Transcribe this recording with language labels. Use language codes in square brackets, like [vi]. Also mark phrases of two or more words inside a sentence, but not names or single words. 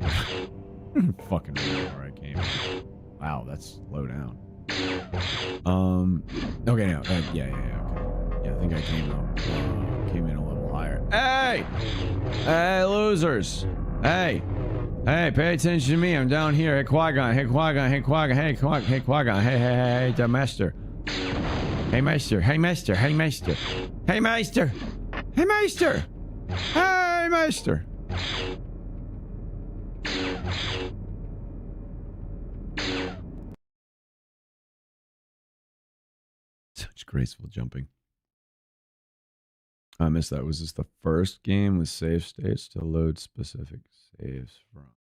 [en] I don't fucking remember where I came up. Wow, that's low down. Okay, no. Yeah, okay. Yeah, I think I came in a little higher. Hey! Hey, losers! Hey, pay attention to me. I'm down here. Hey, Qui-Gon. Hey, Qui-Gon. Hey, Qui-Gon. Hey, Qui-Gon. Hey, the master. [de] Hey, Meister. Hey, Meister. Hey, Meister. Hey, Meister. Hey, Meister. Hey, Meister. [en] Such graceful jumping. I missed that. Was this the first game with save states to load specific saves from?